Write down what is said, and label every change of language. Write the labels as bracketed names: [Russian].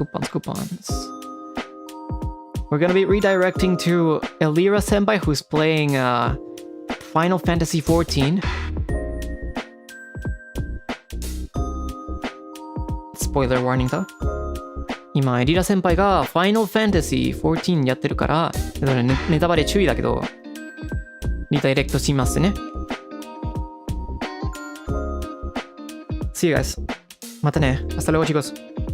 [English] Coupons. We're gonna be redirecting to Elira Senpai, who's playing Final Fantasy XIV. Spoiler warning though. [Japanese] 今、エリラ先輩が Final Fantasy XIV やってるから、ネタバレ注意だけど、リダイレクトしますね。 [English] See you guys. [Japanese] またね。 [Spanish] Hasta luego, chicos.